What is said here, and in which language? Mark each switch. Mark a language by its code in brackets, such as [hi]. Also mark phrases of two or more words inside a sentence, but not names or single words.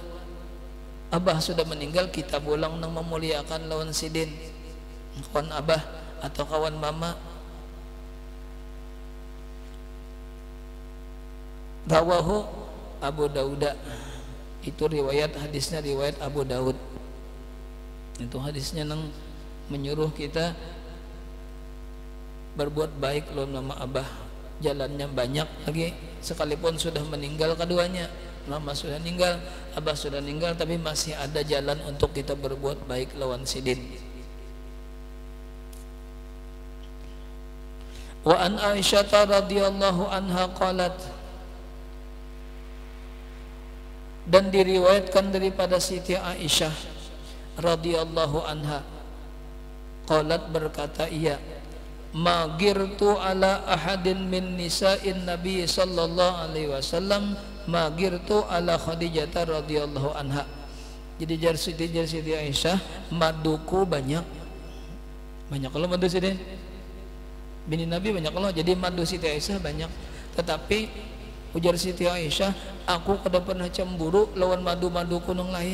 [bjn] Abah sudah meninggal, kita pulang nang memuliakan lawan sidin, kawan abah atau kawan mama. Rawahu Abu Daud, itu riwayat hadisnya riwayat Abu Daud. Itu hadisnya nang menyuruh kita berbuat baik lawan mama abah. Jalannya banyak lagi, sekalipun sudah meninggal keduanya. Mama sudah meninggal, abah sudah meninggal, tapi masih ada jalan untuk kita berbuat baik lawan sidin. [ar] وعن عائشة رضي الله عنها قالت, [bjn] dan diriwayatkan daripada Siti Aisyah [ar] رضي الله عنها, [bjn] qalat, berkata ia, [ar] ما غرت على أحد من نساء النبي صلى الله عليه وسلم ما غرت على خديجة رضي الله عنها. [bjn] Jadi jar Siti Aisyah, maduku banyak kalau madu Siti bini Nabi banyak kalau, jadi madu Siti Aisyah banyak. Tetapi ujar Siti Aisyah, aku kada pernah cemburu lawan madu-madu kunung lain.